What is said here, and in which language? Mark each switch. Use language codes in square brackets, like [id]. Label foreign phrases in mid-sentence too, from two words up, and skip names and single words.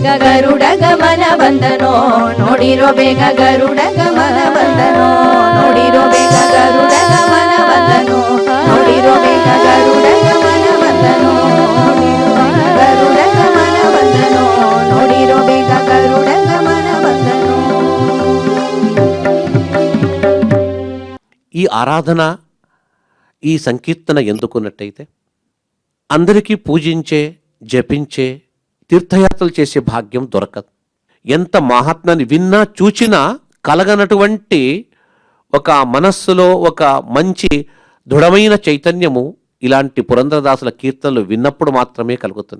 [kn] ಗರುಡ ಗಮನ ಬಂದನೋ ನೋಡಿರೋ ಬೇಗ ಗರುಡ ಗಮನ ಬಂದನೋ ನೋಡಿರೋ ಬೇಗ ಗರುಡ ಗಮನ ಬಂದನೋ ನೋಡಿರೋ ಬೇಗ ಗರುಡ ಗಮನ ಬಂದನೋ ಗರುಡ ಗಮನ ಬಂದನೋ ನೋಡಿರೋ ಬೇಗ ಗರುಡ ಗಮನ ಬಂದನೋ [te] ఈ ఆరాధన ఈ సంకీర్తన ఎందుకున్నట్టయితే అందరికీ పూజించే జపించే తీర్థయాత్రలు చేసే భాగ్యం దొరకదు. ఎంత మహాత్మాన్ని విన్నా చూచినా కలగనటువంటి ఒక మనస్సులో ఒక మంచి దృఢమైన చైతన్యము ఇలాంటి పురంధరదాసుల కీర్తనలు విన్నప్పుడు మాత్రమే కలుగుతుంది.